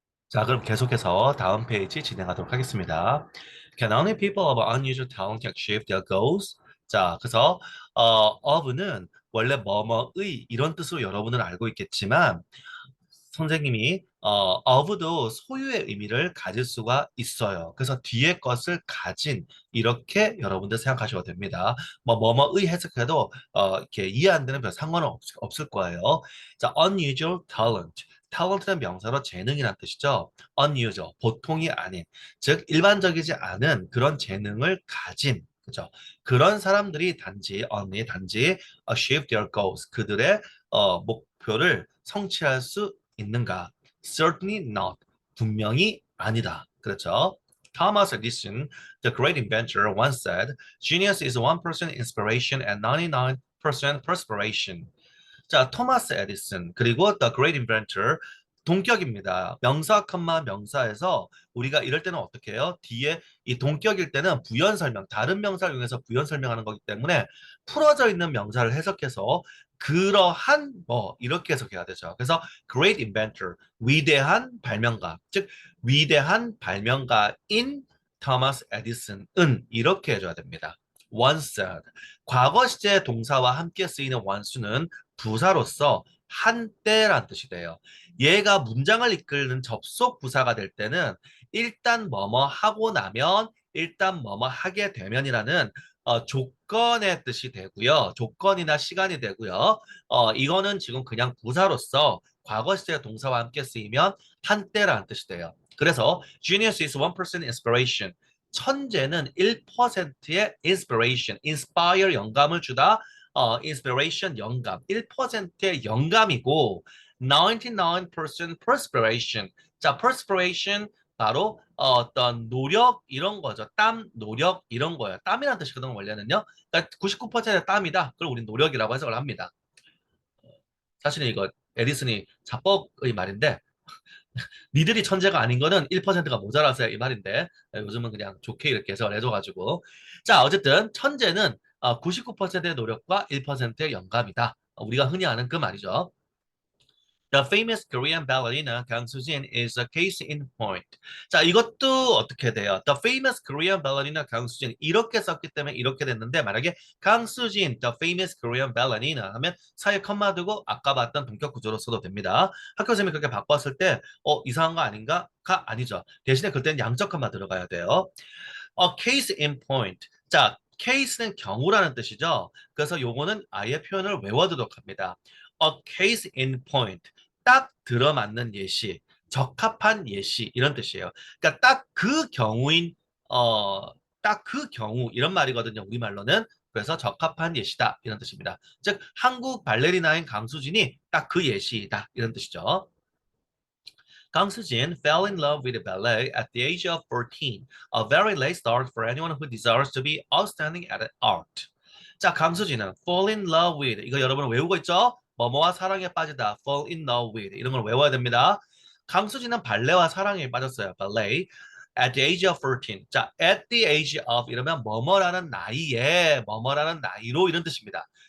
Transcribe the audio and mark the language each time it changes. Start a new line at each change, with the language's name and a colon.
Korean: 자, 그럼 계속해서 다음 페이지 진행하도록 하겠습니다.
English: Can only people of unusual talent achieve their goals?
Korean: 자, 그래서 of는 원래 뭐뭐의 이런 뜻으로 여러분은 알고 있겠지만 선생님이 of도 소유의 의미를 가질 수가 있어요. 그래서 뒤에 것을 가진 이렇게 여러분들 생각하셔도 됩니다. 뭐뭐의 해석해도 이렇게 이해 안 되는 별 상관은 없을 거예요.
English: 자, unusual talent.
Korean: talent는 명사로 재능이란 뜻이죠. unusual, 보통이 아닌, 즉 일반적이지 않은 그런 재능을 가진, 그죠? 그런 사람들이 단지
English: achieve their goals,
Korean: 그들의 목표를 성취할 수 있는가?
English: Certainly not.
Korean: 분명히 아니다. 그렇죠?
English: Thomas Edison, the great inventor, once said, "Genius is 1% inspiration and 99% perspiration."
Korean: 자, 토마스 에디슨 그리고
English: The Great Inventor
Korean: 동격입니다. 명사, 컴마, 명사에서 우리가 이럴 때는 어떻게 해요? 뒤에 이 동격일 때는 부연 설명, 다른 명사를 이용해서 부연 설명하는 거기 때문에 풀어져 있는 명사를 해석해서 그러한 뭐 이렇게 해석해야 되죠. 그래서 Great Inventor, 위대한 발명가, 즉 위대한 발명가인 토마스 에디슨은 이렇게 해줘야 됩니다.
English: Once said.
Korean: 과거 시제 동사와 함께 쓰이는 once는 부사로서 한때란 뜻이 돼요. 얘가 문장을 이끄는 접속 부사가 될 때는 일단 뭐뭐 하고 나면 일단 뭐뭐 하게 되면이라는 조건의 뜻이 되고요. 조건이나 시간이 되고요. 이거는 지금 그냥 부사로서 과거 시제 동사와 함께 쓰이면 한때라는 뜻이 돼요.
English: 그래서 genius is 1% inspiration.
Korean: 천재는 1%의 inspiration, inspire 영감을 주다. inspiration 영감, 1%의 영감이고
English: 99% perspiration.
Korean: 자, perspiration 바로 어떤 노력 이런 거죠. 땀, 노력 이런 거예요. 땀이라는 뜻이거든 원래는요. 그러니까 99%의 땀이다. 그걸 우리 노력이라고 해석을 합니다. 사실은 이거 에디슨이 자법의 말인데 니들이 천재가 아닌 거는 1%가 모자라서 이 말인데 요즘은 그냥 좋게 이렇게 해석을 해줘가지고 자 어쨌든 천재는 99%의 노력과 1%의 영감이다. 우리가 흔히 아는 그 말이죠.
English: The famous Korean ballerina Kang Soo-jin is a case in point.
Korean: 자, 이것도 어떻게 돼요?
English: The famous Korean ballerina Kang Soo-jin
Korean: 이렇게 썼기 때문에 이렇게 됐는데 만약에
English: Kang Soo-jin, the famous Korean ballerina
Korean: 하면 사이에 컴마 두고 아까 봤던 동격 구조로 써도 됩니다. 학교 선생님이 그렇게 바꿨을 때 이상한 거 아닌가?가 아니죠. 대신에 그때는 양적 컴마 들어가야 돼요.
English: case in point.
Korean: 자, case는 경우라는 뜻이죠. 그래서 요거는 아예 표현을 외워두도록 합니다.
English: A case in point.
Korean: 딱 들어맞는 예시, 적합한 예시 이런 뜻이에요. 그러니까 딱 그 경우인 딱 그 경우 이런 말이거든요. 우리말로는. 그래서 적합한 예시다 이런 뜻입니다. 즉 한국 발레리나인 강수진이 딱 그 예시이다 이런 뜻이죠.
English: Kang Soo-jin fell in love with ballet at the age of 14, a very late start for anyone who desires to be outstanding at art.
Korean: 자, 강수진은
English: fall in love with
Korean: 이거 여러분 외우고 있죠? 뭐뭐와 사랑에 빠지다
English: fall in love with
Korean: 이런 걸 외워야 됩니다. 강수진은 발레와 사랑에 빠졌어요.
English: ballet at the age of 14.
Korean: 자,
English: at the age of
Korean: 이러면 뭐뭐라는 나이로 이런 뜻입니다.